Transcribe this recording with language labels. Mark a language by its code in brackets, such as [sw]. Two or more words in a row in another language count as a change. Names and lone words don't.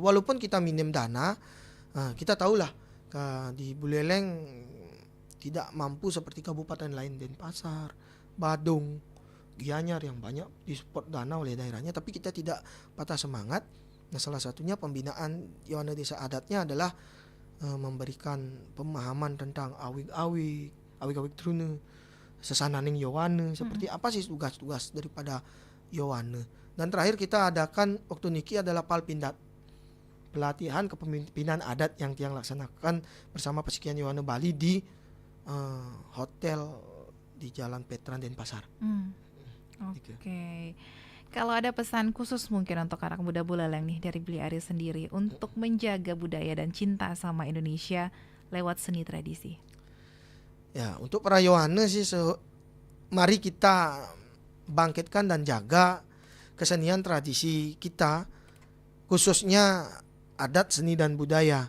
[id] Walaupun kita minim dana, kita tahulah di Buleleng tidak mampu seperti kabupaten lain, Denpasar, Badung, Gianyar yang banyak disupport dana oleh daerahnya, tapi kita tidak patah semangat. Nah, salah satunya pembinaan Yowana Desa Adatnya adalah memberikan pemahaman tentang awig-awig trune, sesananing Yowana, seperti apa sih tugas-tugas daripada Yowana. Dan terakhir kita adakan waktu niki adalah Palpindat, pelatihan kepemimpinan adat yang tiang laksanakan bersama Pesekian Yowana Bali di hotel di Jalan Petran Denpasar. Oke. Kalau ada pesan khusus mungkin untuk anak muda Buleleng nih dari Bli Ari sendiri untuk menjaga budaya dan cinta sama Indonesia lewat seni tradisi. Ya, untuk para Yowana sih mari kita bangkitkan dan jaga kesenian tradisi kita, khususnya adat, seni dan budaya.